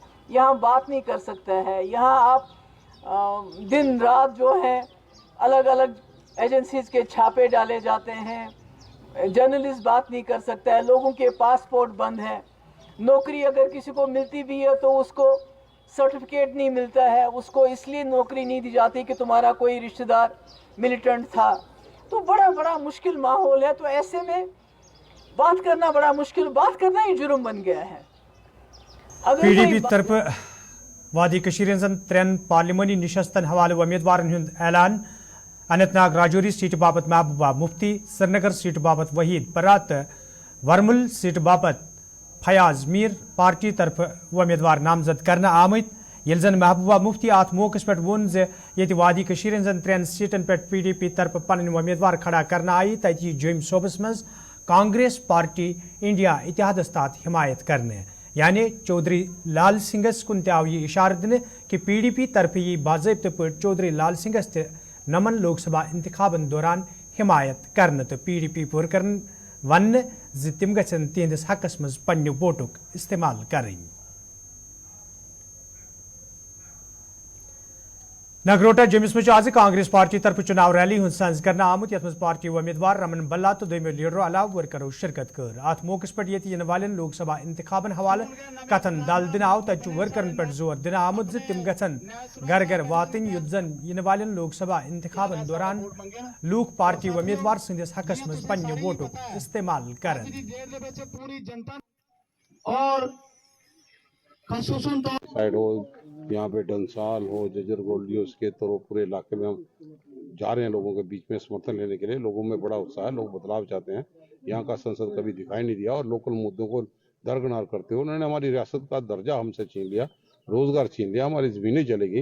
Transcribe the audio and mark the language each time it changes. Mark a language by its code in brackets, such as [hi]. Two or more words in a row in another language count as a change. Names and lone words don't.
[hi] यहाँ बात नहीं कर सकता है, यहाँ आप दिन रात जो है अलग अलग एजेंसीज के छापे डाले जाते हैं, जर्नलिस्ट बात नहीं कर सकता है, लोगों के पासपोर्ट बंद हैं, नौकरी अगर किसी को मिलती भी है तो उसको सर्टिफिकेट नहीं मिलता है, उसको इसलिए नौकरी नहीं दी जाती कि तुम्हारा कोई रिश्तेदार मिलिटेंट था। तो बड़ा मुश्किल माहौल है। तो ऐसे में बात करना बड़ा मुश्किल, बात करना ही जुर्म बन गया है। [ks] पीडीपी तरफ वादी कशीर त्रेन पार्लिमानी निशस्तन हवाले उम्मीदवारन हुंद ऐलान। अनंतनाग राजौरी सीट बाबत महबूबा मुफ्ती, श्रीनगर सीट बाबत वहीद बरात, वर्मुल सीट बाबत फयाज मीर पार्टी तरफ उम्मीदवार नामजद करना आमत। यिल जन महबूबा मुफ्ती अत मौके पे वोन जे ये वादी कशीर हंजन त्रेन सीटन पे पीडीपी तरफ पन उम्मीदवार खड़ा करना आई, तथी जम सोबस मज कांग्रेस पार्टी इंडिया इतिहादस तहत हिमायत करने, यानी चौधरी लाल सिंगस कुन आव यह इशार दिन कि पीडीपी तरफ यी बाज़ाब्त पे चौधरी लाल सिंगस नमन लोकसभा इंतखाबन दौरान हिमायत करने तो पीडीपी पुर कर वन तिम गन तिहंदिस हकस मज पन्ने वोटुक इस्तेमाल करें। नगरोटा जमिस में आज कांग्रेस पार्टी तरफ चुनाव रैली हुंद संज करना आमुत, यथ मज पार्टी उम्मीदवार रमन बल्ला तो दोमो लीडरों अलाव वर्करों शिरकत कर। अत मौके पे ये इन वाले लोकसभा इंतखाबन हवाले कथन दल दिन आव तु वर्करन पे जोर दिन आमुत तिम गन घर घर वातन युद्ध जन इन वाले लोकसभा इंतखाबन दौरान लूक पार्टी उम्मीदवार संदिस हकस मज पन्ने वोटुक इस्तेमाल करें। [hi] साइड हो, यहाँ पे डंसाल हो, जजर गोल्डियो, उसके तो पूरे इलाके में हम जा रहे हैं लोगों के बीच में समर्थन लेने के लिए। लोगों में बड़ा उत्साह है, लोग बदलाव चाहते हैं। यहाँ का संसद कभी दिखाई नहीं दिया और लोकल मुद्दों को दरकिनार करते हुए उन्होंने हमारी रियासत का दर्जा हमसे छीन लिया, रोजगार छीन लिया, हमारी जमीनें चलेगी।